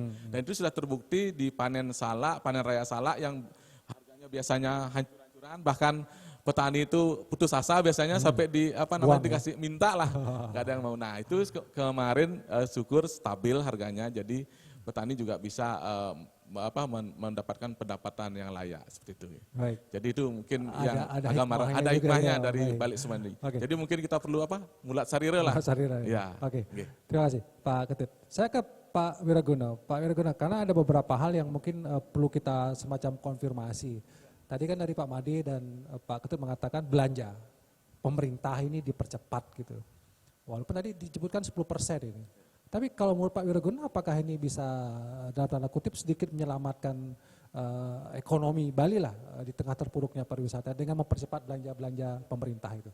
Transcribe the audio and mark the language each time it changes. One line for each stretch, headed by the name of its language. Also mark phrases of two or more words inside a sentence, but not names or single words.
Indonesian: Dan itu sudah terbukti di panen raya salak yang harganya biasanya hancur-hancuran, bahkan petani itu putus asa biasanya sampai dikasih minta lah, nggak ada yang mau. Nah itu kemarin syukur stabil harganya, jadi petani juga bisa mendapatkan pendapatan yang layak seperti itu. Baik. Jadi itu mungkin ada hikmahnya ya, dari balik semua ini. Jadi mungkin kita perlu
Balinese: mulat sarira
Indonesian: lah.
Balinese: Mulat sarira.
Indonesian: Ya. Oke. Terima kasih Pak Ketut. Saya ke Pak Wiraguna. Pak Wiraguna, karena ada beberapa hal yang mungkin perlu kita semacam konfirmasi. Tadi kan dari Pak Made dan Pak Ketut mengatakan belanja pemerintah ini dipercepat gitu. Walaupun tadi disebutkan 10% ini. Tapi kalau menurut Pak Wiraguna, apakah ini bisa dalam tanda kutip sedikit menyelamatkan ekonomi Bali lah di tengah terpuruknya pariwisata dengan mempercepat belanja pemerintah itu?